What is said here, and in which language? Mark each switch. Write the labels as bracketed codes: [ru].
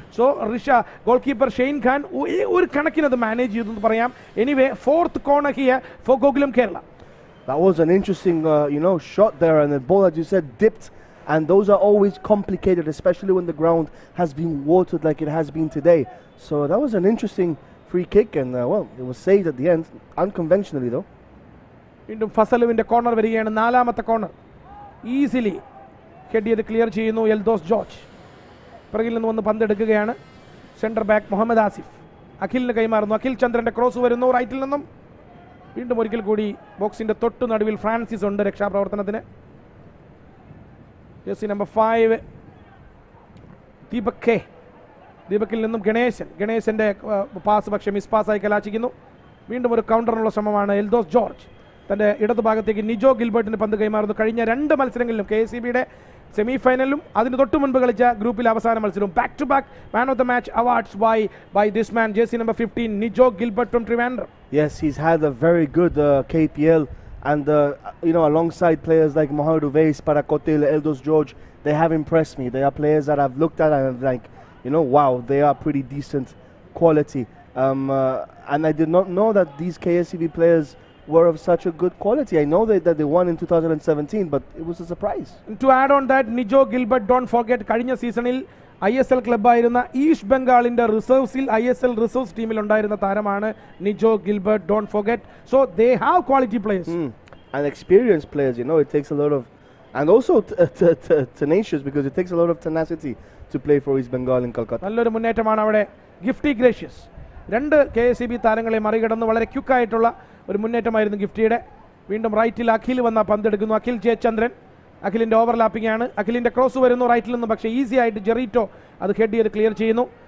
[ml] So goalkeeper Shane Khan ഒരു കണക്കിന് അത് മാനേജ് ചെയ്തു എന്ന് പറയാം. [en] Anyway, fourth corner here for Gokulam Kerala. That was an interesting shot there, and the ball, as you said, dipped, and those are always complicated, especially when the ground has been watered like it has been today. So that was an interesting free kick, and it was saved at the end, unconventionally though. [ml] വീണ്ടും ഫസലുവിന്റെ corner വരികയാണ്. നാലാമത്തെ corner easily head ചെയ്ത് clear ചെയ്യുന്നു Eldhose George. പിറകിൽ നിന്ന് വന്ന് പന്തെടുക്കുകയാണ് centre back Muhammad Asif. അഖിലിന് കൈമാറുന്നു. അഖിൽ ചന്ദ്രന്റെ ക്രോസ് വരുന്നു റൈറ്റിൽ നിന്നും. വീണ്ടും ഒരിക്കൽ കൂടി ബോക്സിൻ്റെ തൊട്ടു നടുവിൽ ഫ്രാൻസിസ് ഉണ്ട് രക്ഷാപ്രവർത്തനത്തിന്. ജേഴ്സി നമ്പർ 5 ദീപക്കിൽ നിന്നും ഗണേശൻ്റെ പാസ് പക്ഷേ മിസ് പാസ്സായി കലാശിക്കുന്നു. വീണ്ടും ഒരു കൗണ്ടറിനുള്ള ശ്രമമാണ്. എൽദോസ് ജോർജ് തൻ്റെ ഇടതുഭാഗത്തേക്ക് നിജോ ഗിൽബർട്ടിന് പന്ത് കൈമാറുന്നു. കഴിഞ്ഞ 2 മത്സരങ്ങളിലും KSEBയുടെ സെമി ഫൈനലിലും അതിന് തൊട്ട് മുൻപ് കളിച്ച ഗ്രൂപ്പിലെ അവസാന മത്സരവും back to back man of the match awards [en] by this man, jersey number 15, Nijo Gilbert from Trivandrum. Yes, he's had a very good KPL, and alongside players like Mohamed Uwais, Parakotil, Eldos George, they have impressed me. They are players that I've looked at and I'm like, wow, they are pretty decent quality. And I did not know that these KSEB players were of such a good quality. I know that they won in 2017, but it was a surprise. To add on that, Nijo Gilbert, don't forget, [ml] കഴിഞ്ഞ സീസണിൽ ISL ക്ലബ്ബായിരുന്ന east ബംഗാളിൻ്റെ റിസർവ്സിൽ ISL reserves ടീമിൽ ഉണ്ടായിരുന്ന താരമാണ് Nijo Gilbert. [en] Don't forget. So they have quality players and experienced players. It takes a lot of, and also tenacious, because it takes a lot of tenacity to play for East Bengal in Kolkata. [ml] നല്ലൊരു മുന്നേറ്റമാണ് അവിടെ. Gifty gracious 2 KSEB താരങ്ങളെ മറികടന്ന് വളരെ ക്വിക്കായിട്ടുള്ള ഒരു മുന്നേറ്റമായിരുന്നു ഗിഫ്റ്റിയുടെ. വീണ്ടും റൈറ്റിൽ അഖിൽ വന്ന പന്തെടുക്കുന്നു. Akhil Jayachandran. അഖിലിൻ്റെ overlapping ആണ്. അഖിലിൻ്റെ ക്രോസ് വരുന്നു റൈറ്റിൽ നിന്ന്, പക്ഷേ ഈസി ആയിട്ട് ജെറീറ്റോ അത് ഹെഡ് ചെയ്ത് ക്ലിയർ ചെയ്യുന്നു.